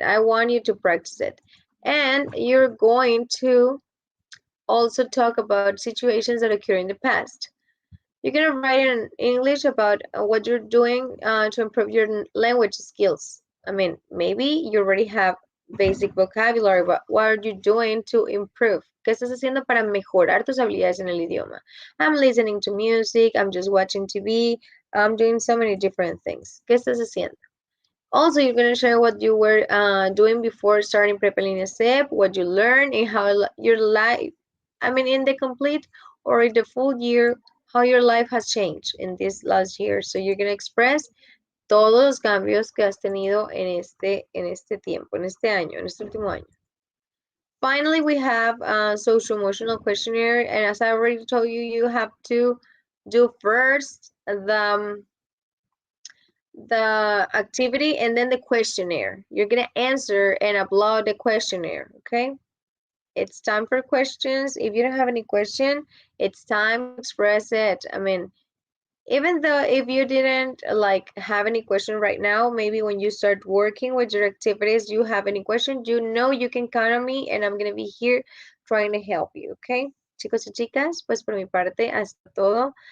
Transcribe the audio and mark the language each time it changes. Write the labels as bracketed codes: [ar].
[en] I want you to practice it. And you're going to also talk about situations that occur in the past. You're going to write in English about what you're doing to improve your language skills. I mean, maybe you already have basic vocabulary, but what are you doing to improve? [es] ¿Qué estás haciendo para mejorar tus habilidades en el idioma? [en] I'm listening to music, I'm just watching TV, I'm doing so many different things. [es] ¿Qué estás haciendo? [en] Also, you're going to share what you were doing before starting Prepa Línea SEP, what you learned, and how your life, I mean, in the complete or in the full year, how your life has changed in this last year. So you're going to express [es] todos los cambios que has tenido en este tiempo, en este año, en este último año. [en] Finally, we have social emotional questionnaire, and as I already told you, you have to do first the activity and then the questionnaire. You're gonna answer and upload the questionnaire, okay? It's time for questions. If you don't have any question, it's time to express it. I mean, even though if you didn't like have any question right now, maybe when you start working with your activities, you have any question, you know you can count on me and I'm gonna be here trying to help you, okay? [es] Chicos y chicas, pues por mi parte, hasta todo.